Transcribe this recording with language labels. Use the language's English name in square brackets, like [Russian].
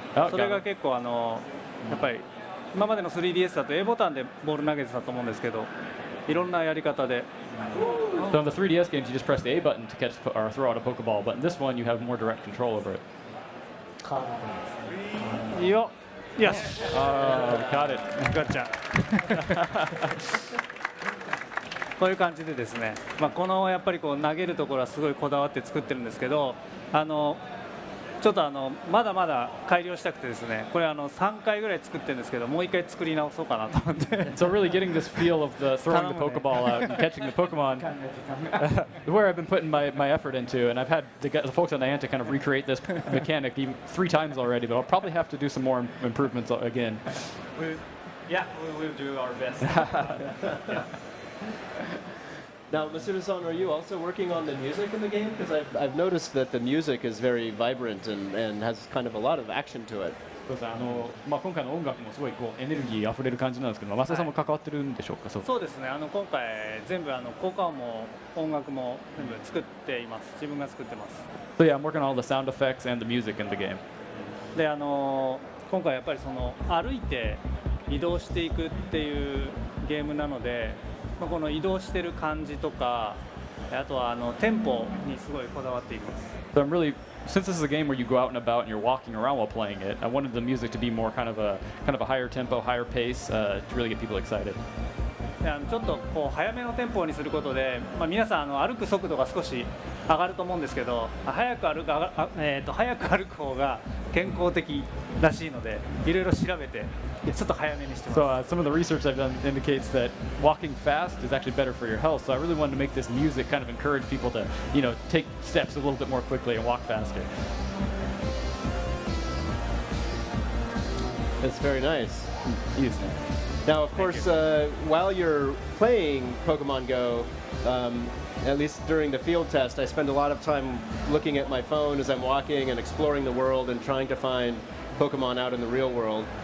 [Japanese] それが結構やっぱり今までの 3DS だと A ボタンでボール投げてたと思うんですけど、いろんなやり方で。 [English] So in the 3DS games, you just press the A button to catch or throw out a Pokeball, but in this one, you have more direct control over it. [Japanese] いいよ。 [English] Yes. Got it. Gotcha. [Japanese] こういう感じでですね、このやっぱり投げるところはすごいこだわって作ってるんですけど、ちょっとまだまだ改良したくてですね、これ3回ぐらい作ってるんですけど、もう1回作り直そうかなと思って。 [English] So really getting this feel of the throwing the Pokeball out and catching the Pokemon, where I've been putting my effort into, and I've had the folks on Niantic kind of recreate this mechanic even 3 times already, but I'll probably have to do some more improvements again. Yeah, we will do our best. Yeah. Now, Masuda-san, are you also working on the music in the game? Because I've noticed that the music is very vibrant and has kind of a lot of action to it. [Japanese] そうですね、今回の音楽もすごいエネルギーあふれる感じなんですけど、増田さんも関わってるんでしょうか。そうですね、今回全部効果音も音楽も全部作っています。自分が作ってます。 [English] So yeah, I'm working on all the sound effects and the music in the game. [Japanese] で、今回やっぱり歩いて移動していくっていうゲームなので、この移動してる感じとか、あとはテンポにすごいこだわっています。 [English] So I'm really, since this is a game where you go out and about and you're walking around while playing it, I wanted the music to be more kind of a higher tempo, higher pace to really get people excited. [Japanese] ちょっと早めのテンポにすることで、皆さん歩く速度が少し上がると思うんですけど、早く歩く方が健康的らしいので、いろいろ調べてちょっと早めにしてます。 [English] So some of the research I've done indicates that walking fast is actually better for your health. So I really wanted to make this music kind of encourage people to, take steps a little bit more quickly and walk faster. That's very nice. Now, of course, while you're playing Pokemon Go, at least during the field test, I spend a lot of time looking at my phone as I'm walking and exploring the world and trying to find Pokemon out in the real world.